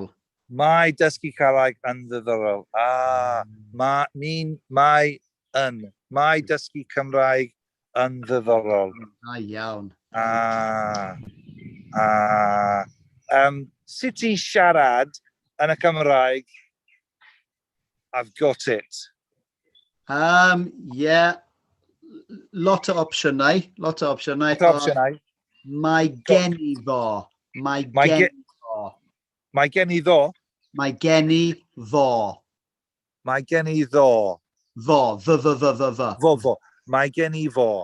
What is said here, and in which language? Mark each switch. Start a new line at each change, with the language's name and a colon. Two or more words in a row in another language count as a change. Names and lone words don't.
Welsh: Mae dysgu Cymraeg yn ddiddorol. Mae dysgu Cymraeg yn ddiddorol. Da iawn. Sut ti siarad yn y Cymraeg?
English: I've got it. Yeah.
Welsh: Lot o opsiynau. Mae gen i fo. Mae gen i fo. Mae gen i ddo. Mae gen i fo. Mae gen i ddo. Fo. Fo. Mae gen i fo.